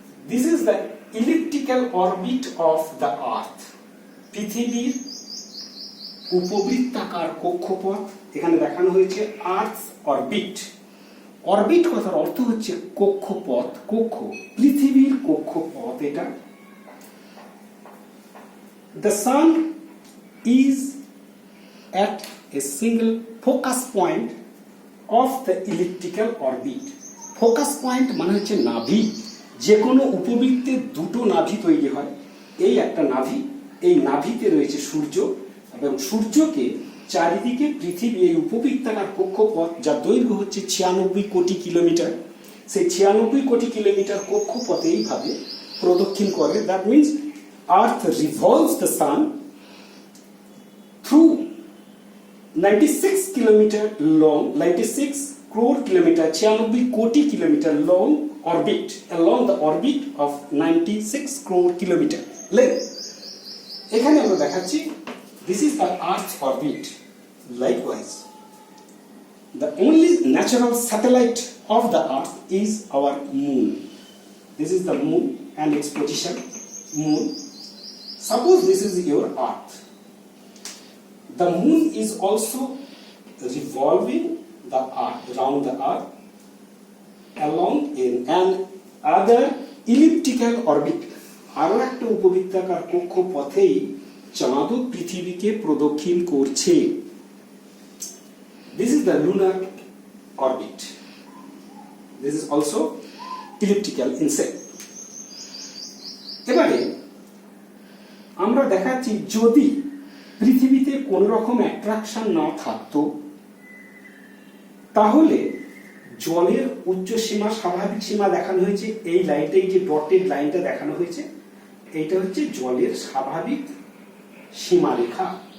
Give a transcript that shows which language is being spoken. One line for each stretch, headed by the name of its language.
English: This is the elliptical orbit of the earth.
Bangla: পৃথিবীর উপবৃত্তাকার কক্ষপথ এখানে দেখানো হয়েছে, আর্থ অরবিট। অরবিট কথার অর্থ হচ্ছে কক্ষপথ, কক্ষ, পৃথিবীর কক্ষপথ এটা।
English: The sun is at a single focus point of the elliptical orbit.
Bangla: Focus point মানে হচ্ছে নাভি। যে কোনো উপবৃত্তে দুটো নাভি তৈরি হয়, এই একটা নাভি, এই নাভিতে রয়েছে সূর্য এবং সূর্যকে চারিদিকে পৃথিবী, এই উপবৃত্তাকার কক্ষপথ যার দৈর্ঘ্য হচ্ছে 96 কোটি কিলোমিটার, সেই 96 কোটি কিলোমিটার কক্ষপথে এইভাবে প্রদক্ষিণ করে।
English: That means earth revolves the sun through 96 kilometre long, 96 crore kilometer, 96 কোটি kilometre long orbit, along the orbit of 96 crore kilometer length.
Bangla: এখানে আমরা দেখাচ্ছি
English: this is the Earth orbit. Likewise, the only natural satellite of the Earth is our moon. This is the moon and its position, moon. Suppose this is your Earth. The moon is also revolving the Earth, around the Earth, along in an other elliptical orbit.
Bangla: আরো একটা উপবৃত্তাকার কক্ষপথেই চাঁদ পৃথিবীকে প্রদক্ষিণ করছে।
English: This is the lunar orbit. This is also elliptical in shape.
Bangla: এবারে আমরা দেখাচ্ছি যদি পৃথিবীতে কোন রকম অ্যাট্রাকশন না থাকতো তাহলে জলের উচ্চ সীমা, স্বাভাবিক সীমা দেখানো হয়েছে, এই লাইনটা, এই যে ডটেড লাইনটা দেখানো হয়েছে, এইটা হচ্ছে জলের স্বাভাবিক সীমারেখা।